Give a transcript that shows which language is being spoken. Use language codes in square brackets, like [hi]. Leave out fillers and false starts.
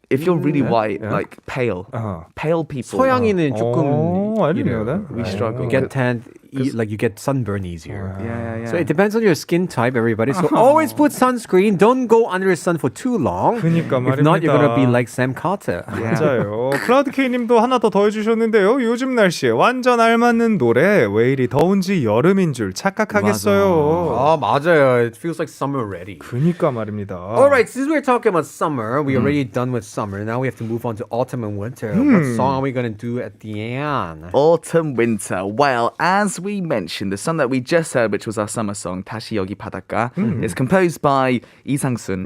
[en] If you're really white, like pale, pale people. [ko] 서양인은 조금 [en] I didn't know that. We struggle. You get tan, like you get sunburn easier. Yeah. So it depends on your skin type, everybody. So always put sunscreen. Don't go under the sun for too long. [ko] 그러니까 [en] If not, you're gonna be [ko] 말입니다. [en] like Sam Carter. [ko] 맞아요. 클라우드 K님도 하나 더 더해주셨는데요. 요즘 날씨에 완전 알맞는 노래. 왜 이리 더운지 여름인 줄 착각하겠어요. [en] Oh, [ko] 맞아요. [en] It feels like summer already. [ko] 그니까 말입니다. [en] All right, since we're talking about summer, we're already done with summer. Now we have to move on to autumn and winter. What song are we gonna do at the end? Autumn, winter. Well, as we mentioned, the song that we just heard, which was our summer song, 다시 여기 바닷가, is composed by Lee Sang-soon.